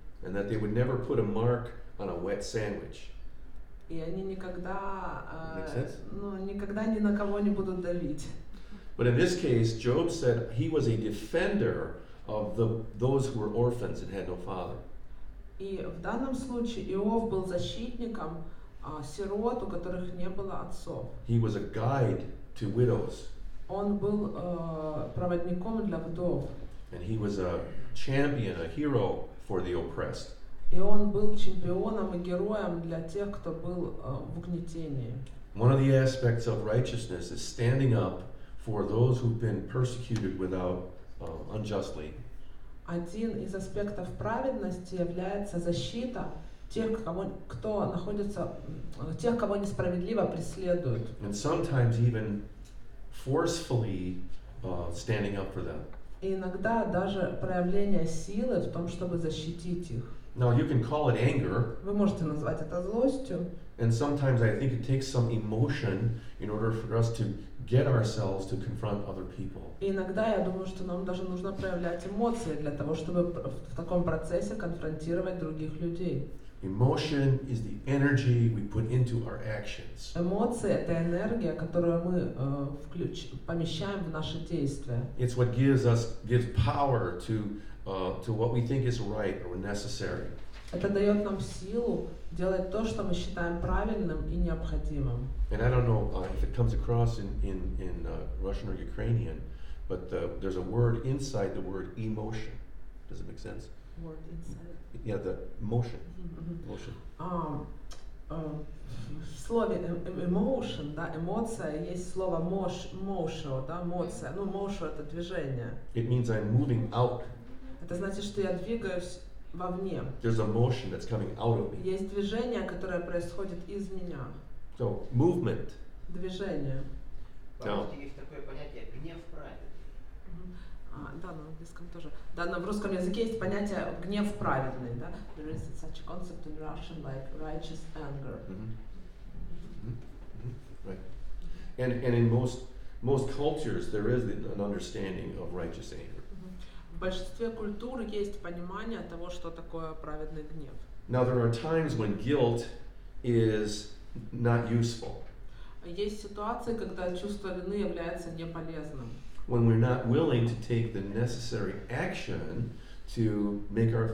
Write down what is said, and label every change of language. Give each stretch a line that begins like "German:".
English: and that they would never put a mark on a wet sandwich.
Russian: и они никогда,
English: Make sense?
Russian: никогда ни на кого не будут давить.
English: But in this case, Job said he was a defender of those who were orphans and had no father.
Russian: И в данном случае Иов был защитником сирот, у которых не было отцов.
English: He was a guide to widows,
Russian: Он был проводником для вдов.
English: and he was a champion, a hero for the oppressed.
Russian: И он был чемпионом и героем для тех, кто был в угнетении.
English: One of the aspects of righteousness is standing up for those who've been persecuted unjustly.
Russian: Один из аспектов праведности является защита тех, кто находится, тех, кого несправедливо преследуют.
English: And sometimes even forcefully standing up for them.
Russian: И иногда даже проявление силы в том, чтобы защитить их.
English: Now you can call it anger,
Russian: Вы можете назвать это злостью.
English: and sometimes I think it takes some emotion in order for us to get ourselves to confront other people.
Russian: И иногда я думаю, что нам даже нужно проявлять эмоции для того, чтобы в таком процессе конфронтировать других людей.
English: Emotion is the energy we put into our actions.
Russian: Эмоции — это энергия, которую мы помещаем в наши действия.
English: It's what gives power to what we think is right or necessary.
Russian: Это дает нам силу делать то, что мы считаем правильным и необходимым.
English: And I don't know if it comes across in Russian or Ukrainian, but there's a word inside the word emotion. Does it make sense? Word inside. Yeah, the emotion. Emotion.
Russian: В слове emotion, да, эмоция, есть слово motion, да, эмоция. Motion — это движение.
English: It means I'm moving out.
Russian: Это значит, что я двигаюсь вовне.
English: There's a motion that's coming out of me.
Russian: Есть движение, которое происходит из меня.
English: So, movement.
Russian: Движение. По-русски есть такое понятие гнев праведный. Да, на английском тоже. Да, но в русском языке есть понятие гнев праведный, да.
English: There is such a concept in Russian like righteous anger. Right. And in most cultures there is an understanding of righteous anger.
Russian: В большинстве культур есть понимание того, что такое праведный гнев.
English: Now there are times when guilt is not useful.
Russian: Есть ситуации, когда чувство вины является неполезным.
English: When we're not willing to take the necessary action to make